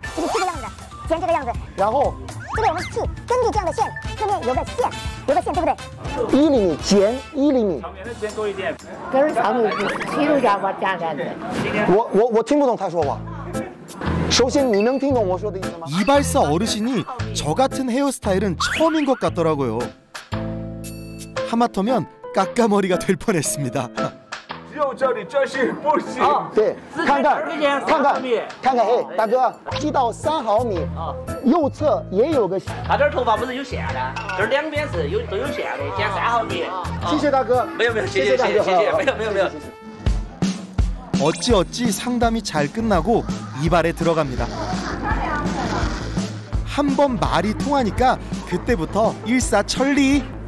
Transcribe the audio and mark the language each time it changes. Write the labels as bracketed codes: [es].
[zh] 这个这个样子，剪这个样子。然后这边我们剃，根据这样的线，这边有个线，对不对？1厘米剪1厘米。长面的剪多一点。可是长度剃度加我加的。我听不懂他说话。首先，你能听懂我说的意思吗？ [ko] 이발사 어르신이 저 같은 헤어스타일은 처음인 것 같더라고요. 하마터면 깎아머리가 될 뻔했습니다. [zh] 只有这里，这是不行。对，看看，嘿，大哥，剃到3毫米，右侧也有个。他这儿头发不是有线的，这两边是都有线的，剪3毫米。谢谢大哥。没有，谢谢，没有。 [ko] 어찌어찌 상담이 잘 끝나고 이발에 들어갑니다. 한 번 말이 통하니까 그때부터 일사천리.